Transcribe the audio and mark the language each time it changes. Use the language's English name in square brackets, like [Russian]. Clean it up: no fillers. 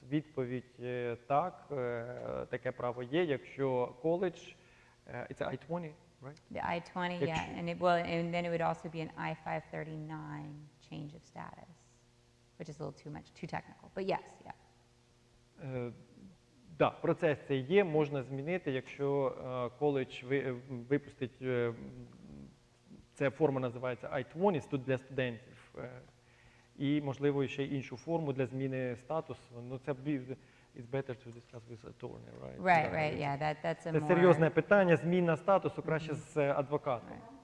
[Ukrainian] Відповідь так, таке право є, якщо коледж, [English] it's I-20, right? The I-20, yeah, and then it would also be an I-539 change of status, which is a little too technical, but yes, yeah. [Ukrainian] Так, процес цей є, можна змінити, якщо коледж випустить, ця форма називається I-20 для студентів, і, можливо, ще іншу форму для зміни статусу. Ну, це [English] it's better to discuss with attorney, right? Right, yeah, that's a [Ukrainian] Це [English] more... [Ukrainian] серйозне питання, зміна статусу краще з адвокатом.